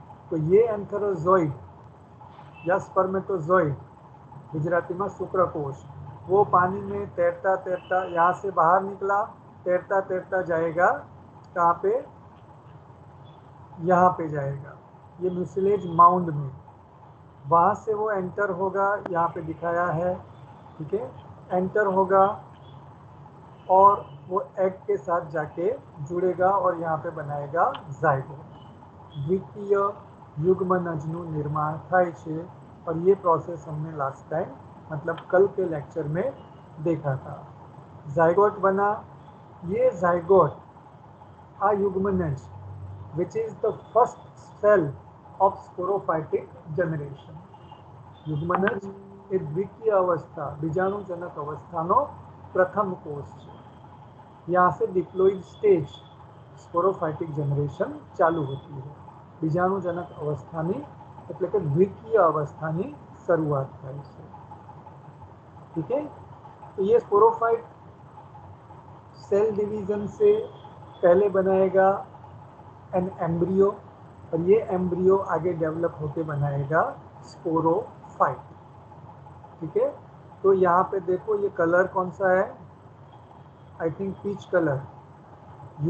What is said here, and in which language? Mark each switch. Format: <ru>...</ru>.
<hi>तो ये एंथेरोजोइड या स्पर्मेटोजोइड, गुजराती में शुक्रकोश, वो पानी में तैरता तैरता यहाँ से बाहर निकला, तैरता तैरता जाएगा कहाँ पे, यहाँ पे जाएगा, ये म्यूसिलेज माउंड में, वहाँ से वो एंटर होगा, यहाँ पे दिखाया है, ठीक है, एंटर होगा और वो एग के साथ जाके जुड़ेगा और यहाँ पे बनाएगा जायगोट।</hi> <gu>द्वितीय युग्मनजનું निर्माण થાય છે</gu> <hi>और ये प्रोसेस हमने लास्ट टाइम मतलब कल के लेक्चर में देखा था। जायगोट बना, ये जायगोट आ युग्मनज</hi> <en>which is the first cell of sporophytic generation।</en> <gu>युग्मनज એ દ્વિતીય અવસ્થા, બીજાણુજનક અવસ્થાનો પ્રથમ કોષ છે।</gu> <hi>यहाँ से डिप्लोइड स्टेज स्पोरोफाइटिक जनरेशन चालू होती है।</hi> <gu>बीजाणुजनक अवस्थानी એટલે કે દ્વિતીય અવસ્થાની શરૂઆત થાય છે।</gu> <hi>ठीक है, तो ये स्पोरोफाइट सेल डिवीजन से पहले बनाएगा एन एम्ब्रियो और ये एम्ब्रियो आगे डेवलप होके बनाएगा स्पोरोफाइट। ठीक है, तो यहाँ पे देखो ये कलर कौन सा है, आई थिंक पीच कलर।</hi>